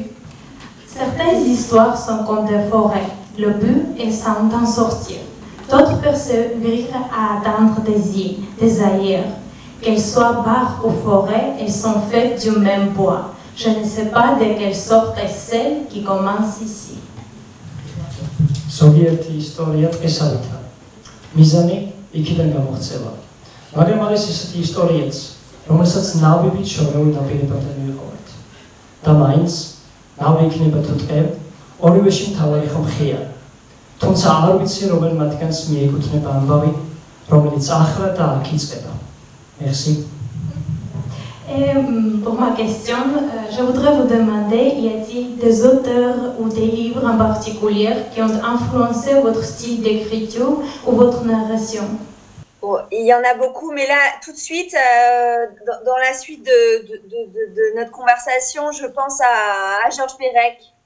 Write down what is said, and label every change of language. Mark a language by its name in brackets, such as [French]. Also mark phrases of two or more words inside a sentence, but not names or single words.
[French] Certaines histoires sont comme des forêts. Le but est d'en sortir. D'autres persévèrent à atteindre des îles, des ailleurs. Qu'elles soient barres ou forêts, elles sont faites du même bois. Je ne sais pas de quelle sorte est celle qui commence ici. [Georgian] ზოგიერთი ისტორია დღესავითა. მიზანი იქიდან გამოღწევა. მაგრამ არის ესეთი ისტორიაც, რომელსაც ნავებით შორეულ ნაპირებთან მივყავართ. და მაინც ნავი იქნება თუ ტყე, ორივეში მთავარი ხომ ხეა. თუმცა არ ვიცი რომელ მათგანს მიეკუთვნება ამბავი, რომელიც ახრა და აქ იწყება. [French] Merci. Et pour ma question, je voudrais vous demander, y a-t-il des auteurs ou des livres en particulier qui ont influencé votre style d'écriture ou votre narration? Bon, il y en a beaucoup, mais là, tout de suite, dans la suite de notre conversation, je pense à Georges Perec.